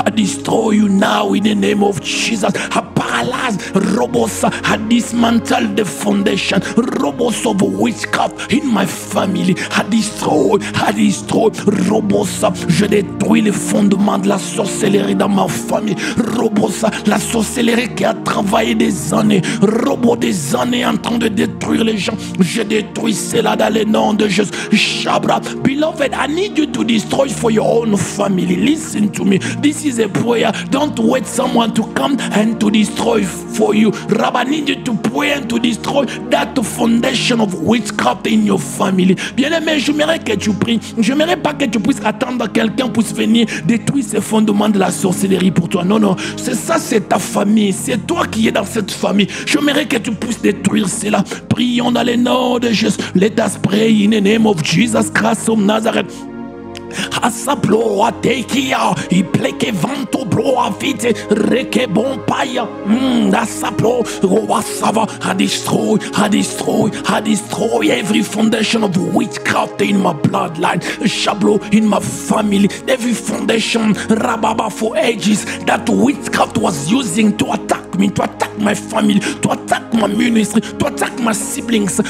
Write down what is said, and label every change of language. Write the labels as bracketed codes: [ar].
[en] I destroy you now in the name of Jesus. I paralyze Robosa, I dismantle the foundation, Robos of witchcraft in my family. I destroy [fr] Robosa, je détruis les fondements de la sorcellerie dans ma famille. Robosa, la sorcellerie qui a travaillé des années, Robo des années en train de détruire les gens. Je détruis cela dans le nom de Jésus. [en] Shabra, beloved, I need you to destroy for your own family. Listen to me. This is a prayer. Don't wait someone to come and to destroy for you. Rabbi, I need you to pray and to destroy that foundation of witchcraft in your family. [fr] Bien-aimé, j'aimerais que tu pries. J'aimerais pas que tu puisses attendre quelqu'un puisse venir détruire ces fondements de la sorcellerie pour toi. Non, non. C'est ça, c'est ta famille. C'est toi qui es dans cette famille. J'aimerais que tu puisses détruire cela. Prions dans le nom de Jésus. [en] Let us pray in the name of Jesus Christ of Nazareth. Asaplo a tekia, I pleke vanto blo a vite, reke bon paya. Asaplo, Roasava, I destroy every foundation of witchcraft in my bloodline, Shablo in my family, every foundation, Rababa for ages that witchcraft was using to attack me, to attack my family, to attack my ministry, to attack my siblings.